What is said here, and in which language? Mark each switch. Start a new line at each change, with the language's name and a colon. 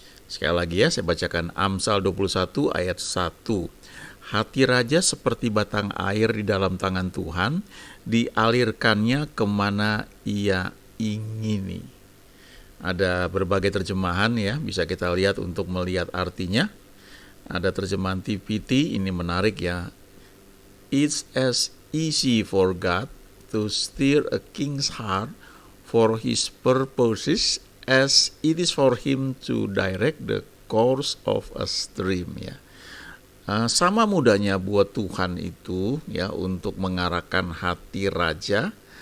Indonesian: Sekali lagi ya, saya bacakan Amsal 21 ayat 1. Hati raja seperti batang air di dalam tangan Tuhan, dialirkannya kemana ia ingini. Ada berbagai terjemahan ya, bisa kita lihat untuk melihat artinya. Ada terjemahan TPT, ini menarik ya.
English: It's as easy for God to steer a king's heart for his purposes as it is for him to direct the course of a stream ya.
Indonesian: Sama mudahnya buat Tuhan itu ya untuk mengarahkan hati raja